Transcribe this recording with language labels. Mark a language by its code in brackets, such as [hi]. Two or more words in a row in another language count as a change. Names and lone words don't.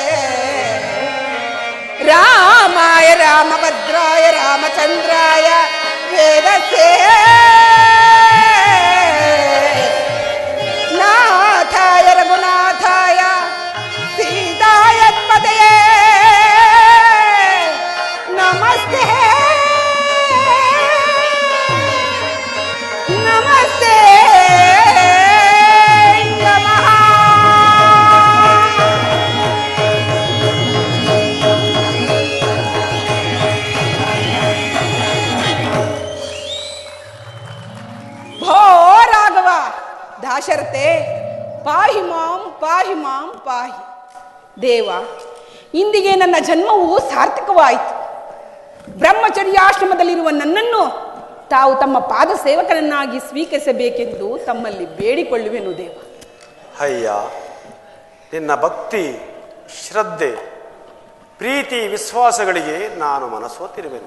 [sa] ರಾಮಾಯ ರಾಮಭದ್ರಾಯ ರಾಮಚಂದ್ರಾಯ ವೇದಸೆ ನಾಥಾಯ ರಘುನಾಥಾಯ ಸೀತಾಯ ಪದಯೇ ನಮಸ್ತೆ ನಮಸ್ತೆ ನಮಃ. ಭೋ ರಾಘವ ದಾಶರಥೆ ಪಾಹಿ ಮಾಂ ಪಾಹಿ ಮಾಂ ಪಾಹಿ. [kn] ದೇವ, ಇಂದಿಗೆ ನನ್ನ ಜನ್ಮವು ಸಾರ್ಥಕವಾಯಿತು. ಬ್ರಹ್ಮಚರ್ಯಾಶ್ರಮದಲ್ಲಿರುವ ನನ್ನನ್ನು ತಾವು ತಮ್ಮ ಪಾದ ಸೇವಕನನ್ನಾಗಿ ಸ್ವೀಕರಿಸಬೇಕೆಂದು ತಮ್ಮಲ್ಲಿ ಬೇಡಿಕೊಳ್ಳುವೆನು ದೇವ. ಅಯ್ಯ, ನಿನ್ನ ಭಕ್ತಿ, ಶ್ರದ್ಧೆ, ಪ್ರೀತಿ, ವಿಶ್ವಾಸಗಳಿಗೆ ನಾನು ಮನಸೋತಿರುವೆನು.